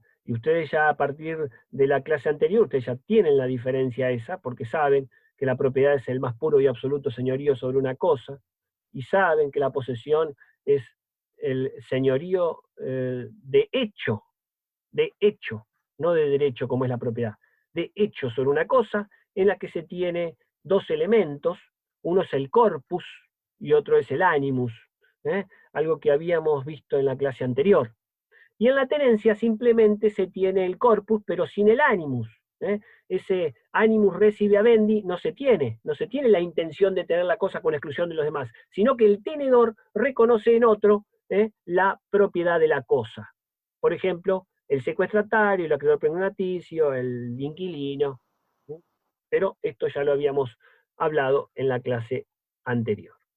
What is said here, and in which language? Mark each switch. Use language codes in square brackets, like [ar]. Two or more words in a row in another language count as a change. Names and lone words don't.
[es] Y ustedes ya a partir de la clase anterior, ustedes ya tienen la diferencia esa, porque saben que la propiedad es el más puro y absoluto señorío sobre una cosa, y saben que la posesión es el señorío de hecho, no de derecho como es la propiedad, de hecho sobre una cosa en la que se tiene dos elementos, Uno es el corpus y otro es el animus, algo que habíamos visto en la clase anterior. Y en la tenencia simplemente se tiene el corpus, pero sin el animus. Ese [la] animus resi vivendi [es] no se tiene la intención de tener la cosa con exclusión de los demás, sino que el tenedor reconoce en otro la propiedad de la cosa. Por ejemplo, el secuestratario, el acreedor pregonaticio, el inquilino. Pero esto ya lo habíamos hablado en la clase anterior.